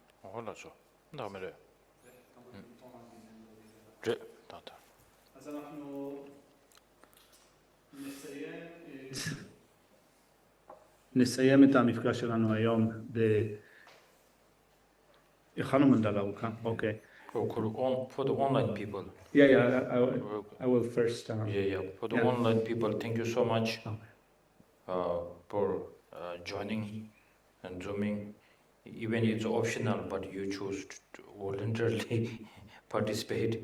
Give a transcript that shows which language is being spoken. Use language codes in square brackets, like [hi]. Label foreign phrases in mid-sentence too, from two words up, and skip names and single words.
[he] 올라서 다음에 다다. אז אנחנו נסיים את המפגש שלנו היום הכנו מנדלה ארוכה, אוקיי. [en] For the online people. Yeah, I will first. For the online people, thank you so much for joining and zooming. Even it's optional, but you choose to voluntarily participate.